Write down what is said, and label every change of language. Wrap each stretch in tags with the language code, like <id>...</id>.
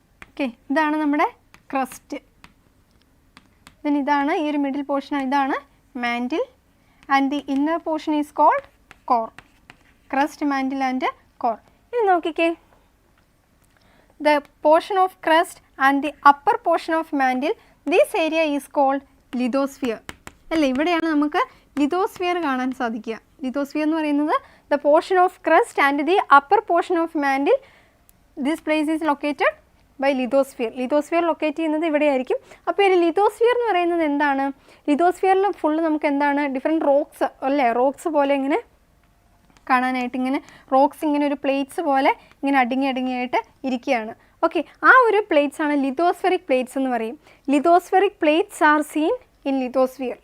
<ml>Okay, ഇതാണ് നമ്മുടെ crest. Then ഇതാണ് ഈ ഒരു മിഡിൽ പോർഷൻ, ഇതാണ് mantle.</ml> <en>And the inner portion is called core. Crust, mantle and core.</en> <ml>ഇനി നോക്കിക്കേ,</ml> <en>the portion of crust and the upper portion of mantle, this area is called lithosphere.</en> <ml>അല്ലേ, ഇവിടെയാണ് നമുക്ക് lithosphere കാണാൻ സാധിക്കുക. ലിതോസ്ഫിയർ എന്ന് പറയുന്നത്</ml> <en>the portion of crust and the upper portion of mantle, this place is located by lithosphere.</en> <ml>Lithosphere locate ചെയ്യുന്നത് ഇവിടെയായിരിക്കും. അപ്പോൾ ഈ ലിതോസ്ഫിയർ എന്ന് പറയുന്നത് എന്താണ്, ലിതോസ്ഫിയറിൽ ഫുള്ള് നമുക്ക് എന്താണ്, ഡിഫറെൻറ്റ് റോക്സ് അല്ലേ, റോക്സ് പോലെ ഇങ്ങനെ കാണാനായിട്ട്, ഇങ്ങനെ റോക്സ് ഇങ്ങനെ ഒരു പ്ലേറ്റ്സ് പോലെ ഇങ്ങനെ അടുങ്ങിയായിട്ട് ഇരിക്കുകയാണ്. ഓക്കെ, ആ ഒരു പ്ലേറ്റ്സ് ആണ് ലിതോസ്ഫെറിക് പ്ലേറ്റ്സ് എന്ന് പറയും.</ml> <en>Lithospheric plates are seen in lithosphere.</en>